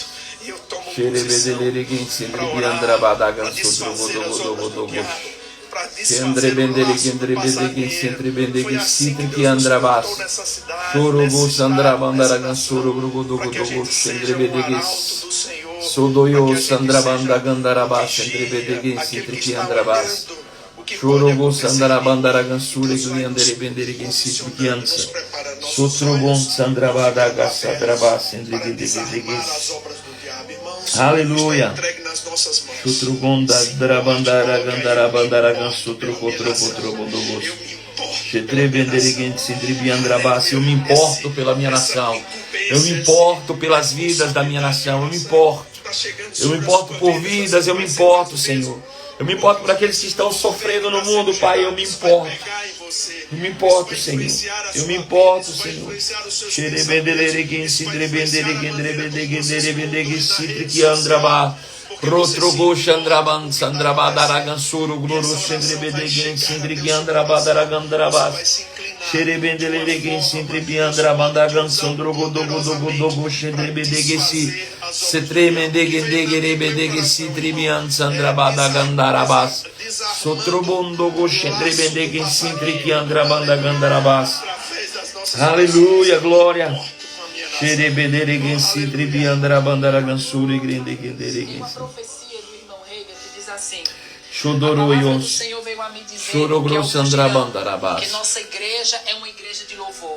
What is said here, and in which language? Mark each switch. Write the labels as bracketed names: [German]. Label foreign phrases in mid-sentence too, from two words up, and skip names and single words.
[Portuguese] E eu tomo posição para orar, para desfazer as obras do diabo, para desfazer o laço passageiro. Foi assim que Deus nos plantou nessa cidade, nesse estado, para que a gente seja um arauto do Senhor. Sodoyo Sandrabanda Gandarabas entre Bedegin Trikiandrabas Chorogo Sandarabandaragan Sure Guliandere Benderigin Citrikiança Sotrobon Sandrabada Gassadrabas entre Bedegis. Aleluia. Chutrogonda Drabandara Gandarabandaragan Sotrocotrobodogos Chetrebenderigin Citribiandrabas. Eu me importo pela minha nação. Eu me importo pelas vidas da minha nação. Eu me importo. Eu me importo por vidas. Eu me importo, Senhor. Eu me importo por aqueles que estão sofrendo no mundo, Pai. Eu me importo. Eu me importo, Senhor. Eu me importo, Senhor. Rotrogo Chandraban Sandrabadaragan Suru Guru Chendrebedegin Sindrigiandrabadaragandrabas Xerebendelegin Sindribiandrabandagan Sandrogodogodogodogo Chendrebedegesi Setremendegendegerebedegesi Tribian Sandrabadagandarabas Sotrobondogo Chendrebedegin Sindrigiandrabandagandarabas. Aleluia, glória. Uma profecia do irmão Reiga que diz assim: a palavra do Senhor veio a me dizer que alguns dirão que nossa igreja é uma igreja de louvor.